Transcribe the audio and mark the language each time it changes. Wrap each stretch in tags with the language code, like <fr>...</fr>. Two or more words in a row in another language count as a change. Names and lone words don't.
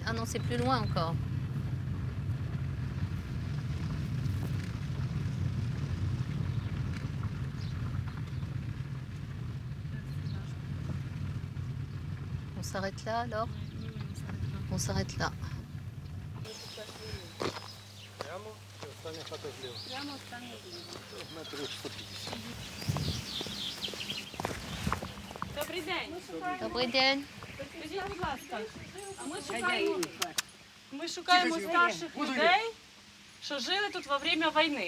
<fr>Ah non, c'est plus loin encore. On s'arrête là alors? On s'arrête là.</fr> <uk>Добрий день. Добрий день. Скажіть, будь ласка, а ми шукаємо старших людей, що жили тут</uk> <ru>во время</ru> <uk>війни.</uk>